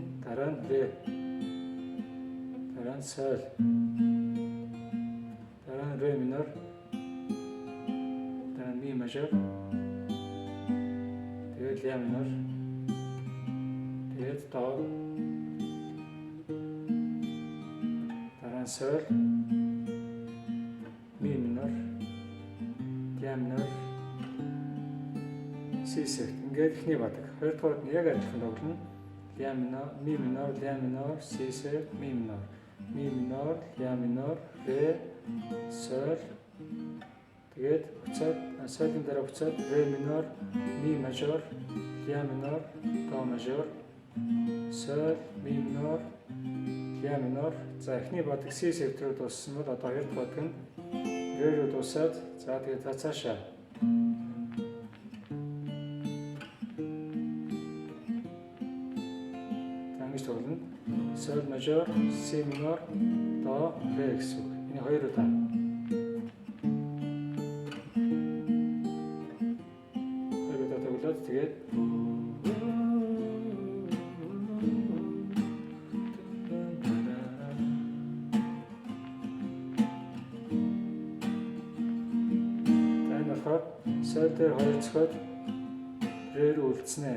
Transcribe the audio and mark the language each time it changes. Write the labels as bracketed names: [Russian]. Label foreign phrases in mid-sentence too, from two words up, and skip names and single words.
[Mongolian] Дараа нь ре sol, дараа нь ре минор, дараа нь ми мажор, тэгээд ля минор, тэгээд до, дараа нь sol, ми минор, ля минор, си севт. Ингээд ихний бадаг. Хоёрдугаарт нь яг адилхан тоглоно. Ля минор, ми минор, ля минор, си севт, ми минор. Ми минор, ля минор, ре, сол. Тэгээд буцаад солын дараа буцаад ре минор, ми мажор, ля минор, до мажор, сол, ми минор, ля минор. За эхний бадаг C севт рүү дууссан бол одоо хоёрд бадаг нь ре рүү дуусаад за тэгээд цаашаа ингэж тоглоно. [English] Sol major, C minor, [Mongolian] до, ре гэсэн үг. Энэ хоёр удаа. Хоёр удаа тоглоод тэгээд энэ болохоор sol дээр хоёр цохоод ре рүү үлдснэ.